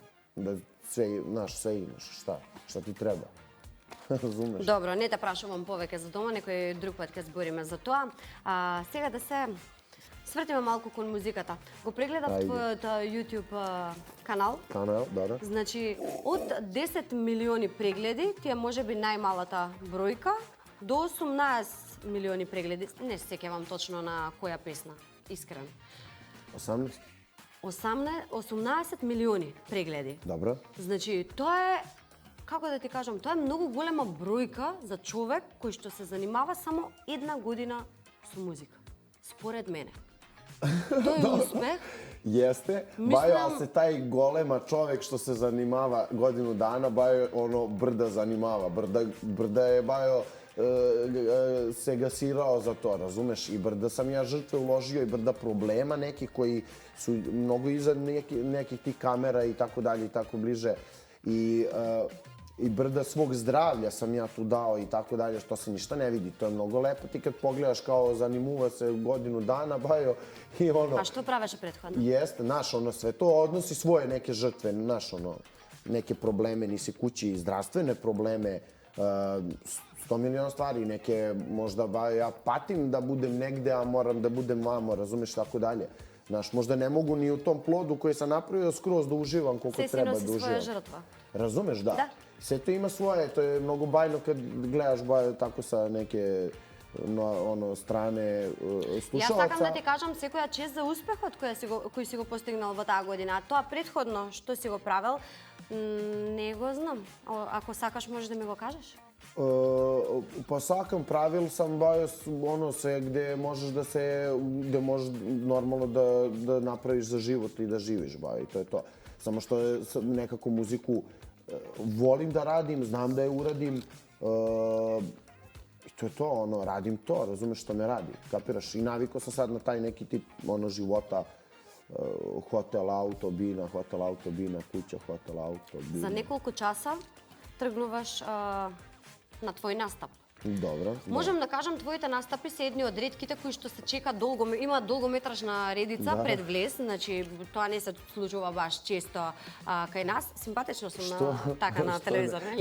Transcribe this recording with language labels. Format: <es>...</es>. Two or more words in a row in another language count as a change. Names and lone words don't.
<sr>Da sve imaš, šta ti treba. Razumeš?</sr> <mk>Добро, не те прашувам повеќе за тоа, некој друг пат ќе збориме за тоа. Сега да се свртиме малку кон музиката. Го прегледав Ајде. твојот YouTube канал.</mk> <sr>Kanal, da.</sr> <mk>Значи, од 10 милиони прегледи, ти е можеби најмалата бројка, до 18 милиони прегледи. Не се сеќавам точно на која песна, искрено. 18? 18 милиони прегледи.</mk> <sr>Dobro.</sr> <mk>Значи, тоа е, како да ти кажам, тоа е многу голема бројка за човек кој што се занимава само 1 година со музика. Според мене. Тој е успех.</mk> <sr>Jeste, bajo, ali se taj</sr> <mk>голема човек што се занимава</mk> <sr>godinu dana, bajo ono brda zanimava. Brda je bajo se gasirao za to, razumeš? I brda sam ja žrtve uložio i brda problema nekih koji su mnogo iza nekih tih kamera i tako dalje i tako bliže. I brda svog zdravlja sam ja tu dao i tako dalje, što se ništa ne vidi. To je mnogo lepo. Ti kad pogledaš kao</sr> <mk>занимува се</mk> <sr>godinu dana, bajo, i ono...</sr> <mk>А што правеше претходно?</mk> <sr>Jeste, znaš, ono, sve to odnosi svoje neke žrtve, znaš, ono, neke probleme, nisi kući, zdravstvene probleme, 100 miliona stvari, neke, možda, ja patim da budem negde, a moram da budem vamo, razumeš, tako dalje. Znaš, možda ne mogu ni u tom plodu koji sam napravio skroz da uživam koliko</sr> <mk>Се си</mk> <sr>treba</sr> <mk>носи</mk> <sr>da</sr> <mk>своја</mk> <sr>uživam.</sr> <mk>жртва.</mk> <sr>Razumeš, da. Da. Sve to ima svoje, to je mnogo bajno kad gledaš tako sa neke strane</sr> <mk>Јас</mk> <sr>slušalaca.</sr> <mk>сакам да ти кажам секоја чест за успехот кој си го постигнал во таа година. А тоа претходно што си го правел, не го знам. Ако сакаш можеш да ми го кажеш?</mk> <sr>Po svakom pravilu sam bajo ono sve gde možeš gde možeš normalno da napraviš za život i da živiš bajo i to je to. Samo što je nekako muziku volim da radim, znam da je uradim i to je to, ono, radim to, razumeš što me radi, kapiraš? I navikao sam sad na taj neki tip života, hotel, auto, bina, kuća, hotel, auto, bina.</sr> <mk>За неколку часа тргнуваш на твој настап.</mk> <sr>Dobro.</sr> <mk>Можам да кажам, твоите настапи се едни од ретките кои што се чека има долгометражна редица пред влез, значи тоа не се случува баш често кај нас. Симпатично сум на телевизор, нели?</mk>